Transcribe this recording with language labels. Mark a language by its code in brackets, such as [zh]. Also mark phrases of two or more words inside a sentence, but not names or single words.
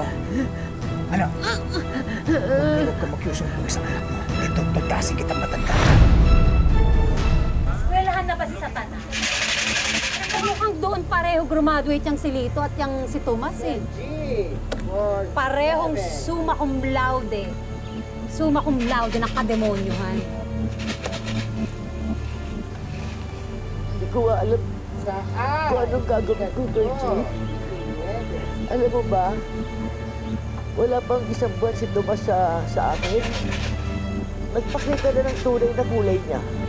[tl] Ano? Huwag ka magsusumbong sa anak mo. Dito, tutasin kitang matanda. Eskwelahan na ba si Satana? Mukhang doon pareho graduate yung si Lito at yung si Tomas eh. [la] Parehong summa cum laude. Summa cum laude [tl] ng kademonyohan. Hindi ko alam kung anong gagawin ko, Georgie. Alam mo ba, wala pang isang buwan si Tomas sa akin. Nagpakita na ng tunay na kulay niya.